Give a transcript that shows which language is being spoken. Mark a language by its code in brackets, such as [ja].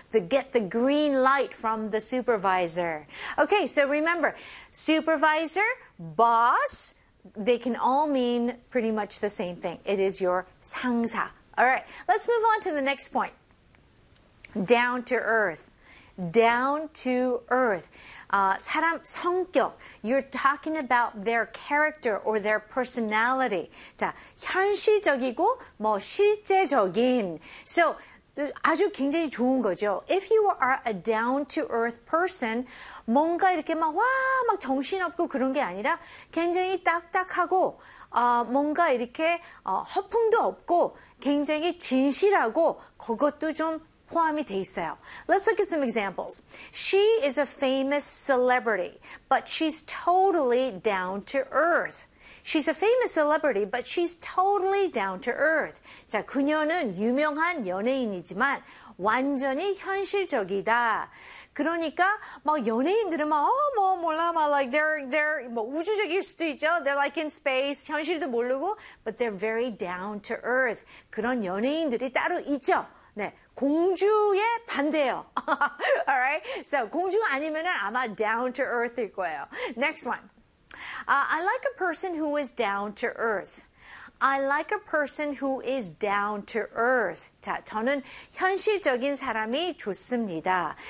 [en] To get the green light from the supervisor. Okay, so remember, supervisor, boss, they can all mean pretty much the same thing. It is your 상사. All right, let's move on to the next point. Down to earth. Down to earth. [ko] 사람 성격. [en] You're talking about their character or their personality. [ko] 자, 현실적이고 뭐 실제적인. So, 아주 굉장히 좋은 거죠. [en] If you are a down-to-earth person, [ko] 뭔가 이렇게 막 와, 막 정신없고 그런 게 아니라 굉장히 딱딱하고 뭔가 이렇게 허풍도 없고 굉장히 진실하고 그것도 좀 포함이 돼 있어요. [en] Let's look at some examples. She is a famous celebrity, but she's totally down-to-earth. She's a famous celebrity, but she's totally down-to-earth. [ko] 자, 그녀는 유명한 연예인이지만 완전히 현실적이다. 그러니까 뭐 연예인들은 막 [en] like they're [ko] 뭐 우주적일 수도 있죠. [en] They're like in space, [ko] 현실도 모르고, [en] but they're very down-to-earth. [ko] 그런 연예인들이 따로 있죠. 네, 공주의 반대예요. [en] Alright, so [ko] 공주 아니면은 아마 down-to-earth일 거예요. [en] Next one. I like a person who is down to earth. I like a person who is down to earth. [ko] 자, 저는 현실적인 사람이 좋습니다.